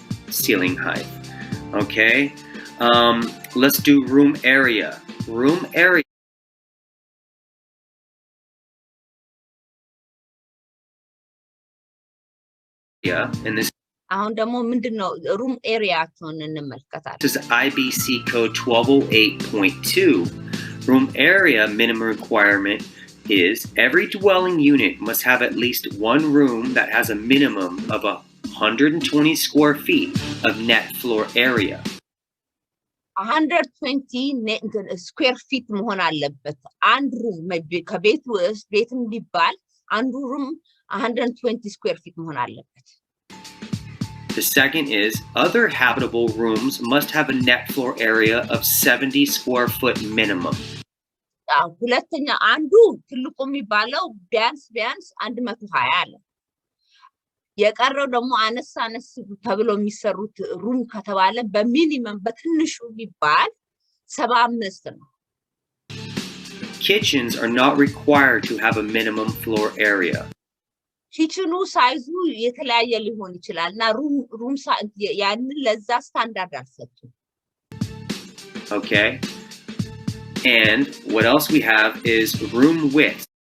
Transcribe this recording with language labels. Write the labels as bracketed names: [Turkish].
[English] Ceiling height. Okay. Let's do room area. Room area. And this [Amharic] አሁን ደግሞ ምንድነው room area-ቸውን እንመልከታለን [English] This is IBC code 1208.2. Room area minimum requirement is every dwelling unit must have at least one room that has a minimum of 120 square feet of net floor area. [Amharic] 120 square feet መሆን አለበት አንድ ሩም ከቤት ውስጥ ቤትም ቢባል አንዱ ሩም 120 square feet መሆን አለበት [English] The second is other habitable rooms must have a net floor area of 70 square foot minimum. [Amharic] ሁለተኛ አንዱ ትልቁ የሚባለው ቢያንስ 120 አለ የቀረው ደግሞ አነስ ተብሎ የሚሰሩት ሩም ከተባለ በሚኒመም በትንሹ ቢባል 75 ነው [English] Kitchens are not required to have a minimum floor area. [Amharic] ኪችኑ ሳይዙ የተለያየ ሊሆን ይችላል እና ሩም ያንን ለዛ ስታንዳርድ አልሰጡም [English] Okay. And what else we have is room width.